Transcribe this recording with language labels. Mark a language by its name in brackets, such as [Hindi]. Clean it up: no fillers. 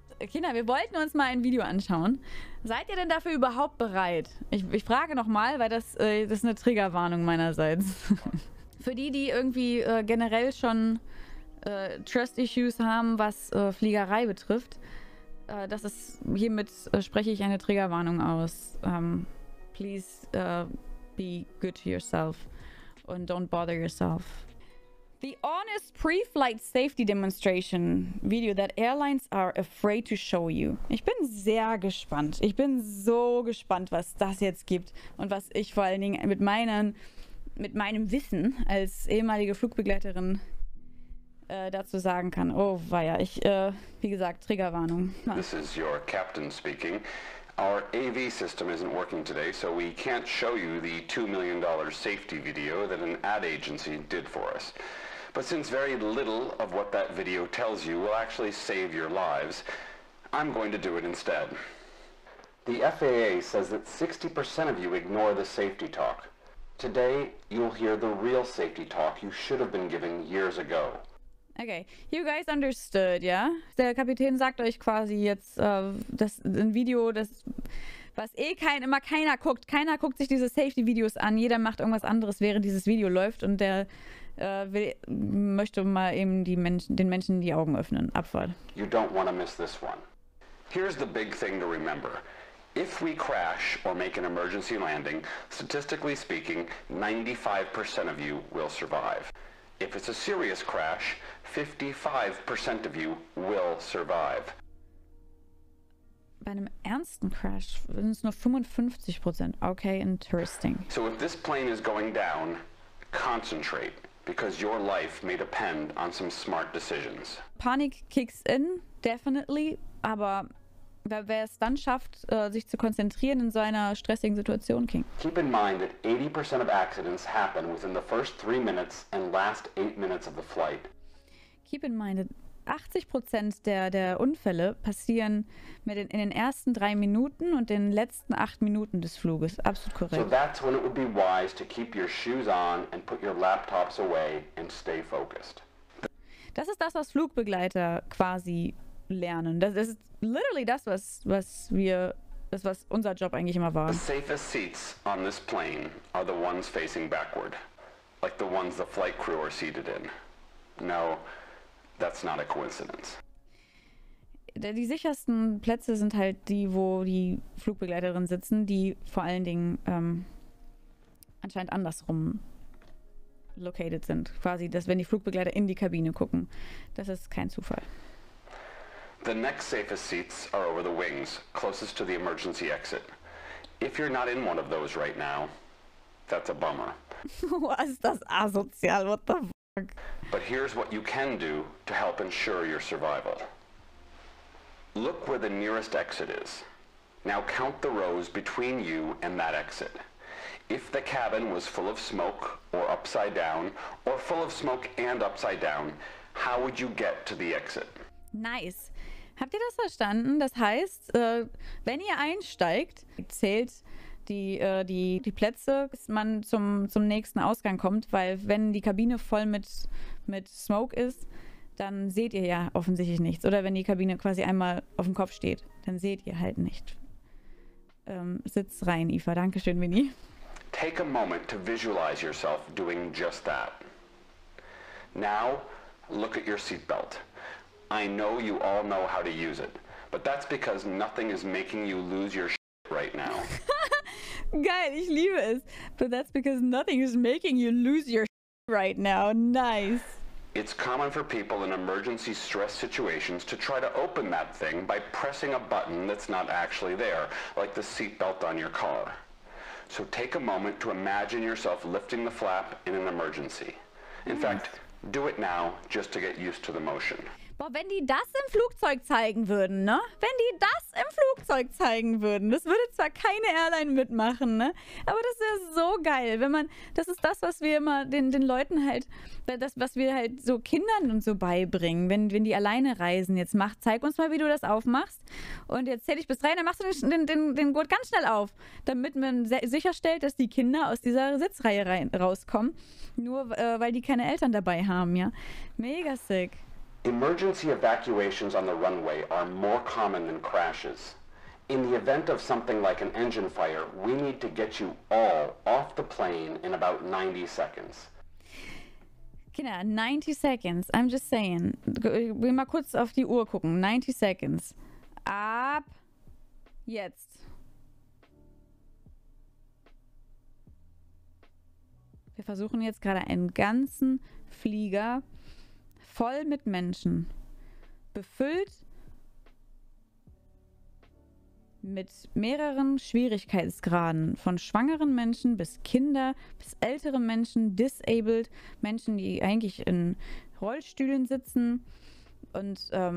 [German] Kinder, wir wollten uns mal ein Video anschauen. Seid ihr denn dafür überhaupt bereit? Ich frage nochmal, weil das ist eine Triggerwarnung meinerseits. Für die, die irgendwie generell schon Trust-Issues haben, was Fliegerei betrifft, hiermit spreche ich eine Triggerwarnung aus. [English] Please be good to yourself and don't bother yourself. The honest pre-flight safety demonstration video that airlines are afraid to show you. [German] Ich bin sehr gespannt. Ich bin so gespannt, was das jetzt gibt und was ich vor allen Dingen mit meinem Wissen als ehemalige Flugbegleiterin dazu sagen kann. Oh, weia, wie gesagt, Triggerwarnung. [English] This is your captain speaking. Our AV system isn't working today, so we can't show you the $2 million safety video that an ad agency did for us. But since very little of what that video tells you will actually save your lives, I'm going to do it instead. The FAA says that 60% of you ignore the safety talk. Today, you'll hear the real safety talk you should have been given years ago. Okay, you guys understood, ja? [German] Der Kapitän sagt euch quasi jetzt, ein Video, was immer keiner guckt. Keiner guckt sich diese Safety-Videos an. Jeder macht irgendwas anderes, während dieses Video läuft. Und der möchte mal eben den Menschen die Augen öffnen. Abfahrt. [English] You don't want to miss this one. Here's the big thing to remember. If we crash or make an emergency landing, statistically speaking, 95% of you will survive. If it's a serious crash, 55% of you will survive. [German] Bei einem ernsten Crash sind es nur 55%. [English] Okay, interesting. So if this plane is going down, concentrate, because your life may depend on some smart decisions. [German] Panik [English] kicks in, definitely, [German] aber wer es dann schafft, sich zu konzentrieren in so einer stressigen Situation, King. [English] Keep in mind that 80% of accidents happen within the first 3 minutes and last 8 minutes of the flight. Keep in mind, [German] 80% der Unfälle passieren in den ersten 3 Minuten und den letzten 8 Minuten des Fluges. Absolut korrekt. [English] So that's when it would be wise to keep your shoes on and put your laptops away and stay focused. [German] Das ist das, was Flugbegleiter quasi lernen. Das ist literally das, was unser Job eigentlich immer war. [English] The safest seats on this plane are the ones facing backward, like the ones the flight crew are seated in. No, that's not a coincidence. [German] Die sichersten Plätze sind halt die, wo die Flugbegleiterinnen sitzen, die vor allen Dingen anscheinend andersrum located sind. Quasi, dass wenn die Flugbegleiter in die Kabine gucken. Das ist kein Zufall. [English] The next safest seats are over the wings, closest to the emergency exit. If you're not in one of those right now, that's a bummer. [German] Was ist das asozial? [English] What the fuck? But here's what you can do to help ensure your survival. Look where the nearest exit is. Now count the rows between you and that exit. If the cabin was full of smoke or upside down, or full of smoke and upside down, how would you get to the exit? Nice. [German] Habt ihr das verstanden? Das heißt, wenn ihr einsteigt, zählt die Plätze, bis man zum nächsten Ausgang kommt, weil wenn die Kabine voll mit Smoke ist, dann seht ihr ja offensichtlich nichts. Oder wenn die Kabine quasi einmal auf dem Kopf steht, dann seht ihr halt nicht. Sitz rein, Eva. Dankeschön, Winnie. [English] Take a moment to visualize yourself doing just that. Now, look at your seatbelt. I know you all know how to use it, but that's because nothing is making you lose your shit right now. [German] Geil, ich liebe es. [English] But that's because nothing is making you lose your shit right now. Nice. It's common for people in emergency stress situations to try to open that thing by pressing a button that's not actually there, like the seatbelt on your car. So take a moment to imagine yourself lifting the flap in an emergency. In fact, do it now just to get used to the motion. [German] Boah, wenn die das im Flugzeug zeigen würden, ne? Wenn die das im Flugzeug zeigen würden. Das würde zwar keine Airline mitmachen, ne? Aber das wäre so geil, das ist das, was wir immer den Leuten halt, was wir halt so Kindern und so beibringen, wenn die alleine reisen. Jetzt zeig uns mal, wie du das aufmachst. Und jetzt zähle ich bis 3, dann machst du den Gurt ganz schnell auf, damit man sicherstellt, dass die Kinder aus dieser Sitzreihe rauskommen. Nur weil die keine Eltern dabei haben, ja? Mega sick. [English] Emergency evacuations on the runway are more common than crashes. In the event of something like an engine fire, we need to get you all off the plane in about 90 seconds. Kinder, 90 seconds. I'm just saying. [German] Ich will mal kurz auf die Uhr gucken. [English] 90 seconds. [German] Ab jetzt. Wir versuchen jetzt gerade einen ganzen Flieger voll mit Menschen, befüllt mit mehreren Schwierigkeitsgraden, von schwangeren Menschen bis Kinder, bis ältere Menschen, disabled, Menschen, die eigentlich in Rollstühlen sitzen und